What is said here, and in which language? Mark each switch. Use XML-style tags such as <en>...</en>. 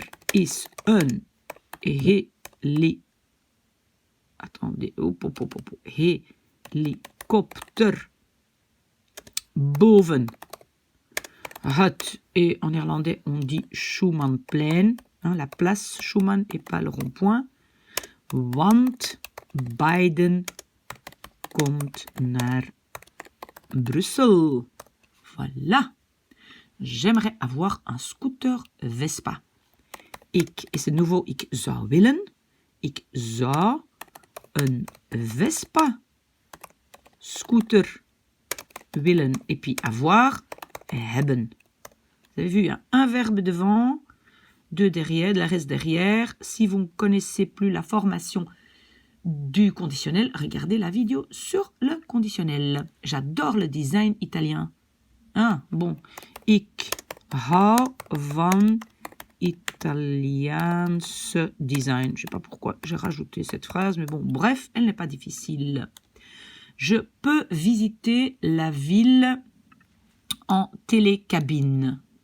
<nl>Is een</nl> <fr>Attendez.</fr> <nl>Helikopter boven het.</nl> <fr>Et en néerlandais, on dit Schumannplein. La place Schuman et pas le rond-point.</fr> <nl>Want Biden komt naar Bruxelles.</nl> <fr>Voilà. J'aimerais avoir un scooter Vespa. Et c'est nouveau,</fr> <nl>ik zou willen. Ik zou een Vespa scooter willen.</nl> <fr>Et puis avoir, hebben. Vous avez vu, il y a un verbe devant, deux derrière, le reste derrière. Si vous ne connaissez plus la formation du conditionnel, regardez la vidéo sur le conditionnel. J'adore le design italien. Bon.</fr> <nl>Ik hou van Italiaanse design.</nl> <fr>Je ne sais pas pourquoi j'ai rajouté cette phrase, mais bon, bref, elle n'est pas difficile. Je peux visiter la ville en télécabine.</fr>